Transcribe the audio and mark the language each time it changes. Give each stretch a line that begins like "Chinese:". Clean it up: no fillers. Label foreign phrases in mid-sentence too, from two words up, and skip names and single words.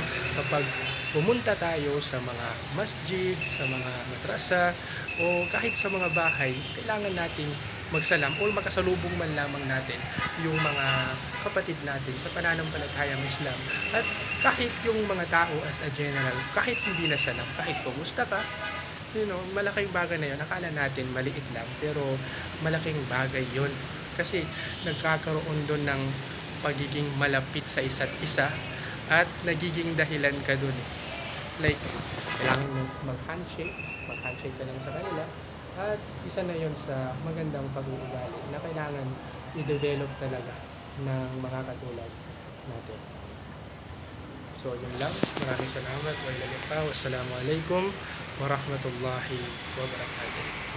Filipino: Kapag pumunta tayo sa mga masjid, sa mga madrasa, o kahit sa mga bahay, kailangan nating magsalam o makasalubong man lamang natin yung mga kapatid natin sa pananampalatayang Islam. At kahit yung mga tao
English: as a general,
Filipino: kahit hindi na salam, kahit kumusta ka, malaking bagay na yun. Akala natin maliit lang, pero malaking bagay yun, kasi nagkakaroon doon ng pagiging malapit sa isa't isa, at nagiging dahilan ka doon. Like, kailangan mo mag-handshake ka lang sa kanila, at isa na yon sa magandang pag-uugali na kailangan i-develop talaga ng mga katulad natin. So yun lang, maraming salamat.
Arabic: والسلام عليكم ورحمة الله وبركاته.